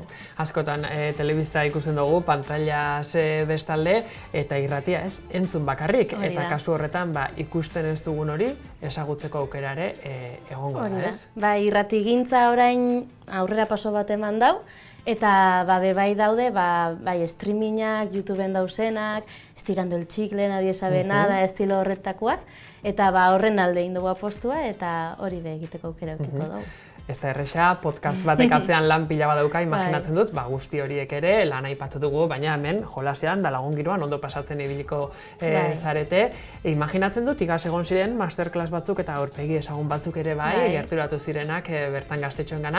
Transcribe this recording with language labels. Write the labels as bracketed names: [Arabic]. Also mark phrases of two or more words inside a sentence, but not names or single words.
[Basque] Askotan telebista ikusten dugu, pantalla bestalde, eta irratia ez, entzun bakarrik, eta kasu horretan ikusten ez dugun hori, ezagutzeko aukera ere egongo da, ez? Irratigintza orain aurrera paso bat eman dau, eta bai daude, streamingak, YouTubeen dauzenak, estirando el chicle, nadie sabe nada, estilo horretakoak, eta horren alde egin dugu apostua, eta hori be egiteko aukera eukiko dugu. Ez da erresa, podcast batek atzean lan pila badauka, imaginatzen dut, guzti horiek ere lan aipatu dugu, baina hemen jolasean da lagun giroan ondo pasatzen ibiliko zarete. Imaginatzen dut, igaz egon ziren masterclass batzuk eta aurpegi ezagun batzuk ere gerturatu zirenak bertan gaztetxoen gana.